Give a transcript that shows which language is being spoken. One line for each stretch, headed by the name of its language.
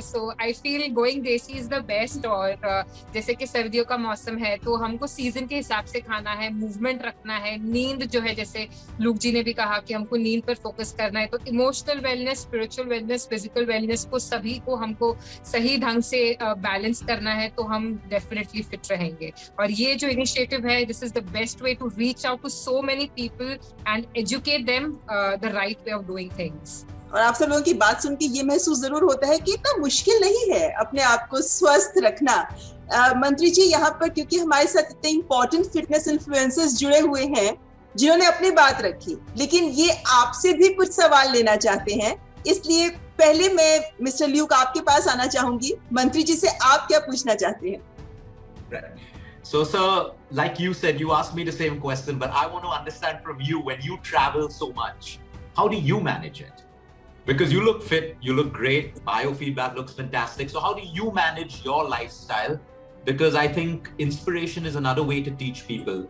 English: So I feel going desi is the best.
Hindi: और जैसे कि सर्दियों का मौसम है तो हमको सीजन के हिसाब से खाना है, मूवमेंट रखना है. नींद जो है, जैसे लूक जी ने भी कहा कि हमको नींद पर फोकस करना है. तो emotional wellness, spiritual wellness, physical wellness को सभी को हमको सही ढंग से बैलेंस करना है, तो हम डेफिनेटली फिट रहेंगे. और ये जो initiative है,
English: this is the best way to reach out to so many people and educate them the right way of doing things.
Hindi: और आप सब लोगों की बात सुन के ये महसूस जरूर होता है कि इतना मुश्किल नहीं है अपने आप को स्वस्थ रखना. मंत्री जी यहाँ पर, क्योंकि हमारे साथ इतने इम्पोर्टेंट फिटनेस इन्फ्लुएंसर्स जुड़े हुए हैं जिन्होंने अपनी बात रखी, लेकिन ये आपसे भी कुछ सवाल लेना चाहते हैं. इसलिए पहले मैं मिस्टर ल्यूक आपके पास आना चाहूंगी. मंत्री जी से आप क्या पूछना चाहते हैं?
English: So, sir, like you said, you asked me the same question, but I want to understand from you, when you travel so much, how do you manage it? Because you look fit, you look great, biofeedback looks fantastic. So how do you manage your lifestyle? Because I think inspiration is another way to teach people.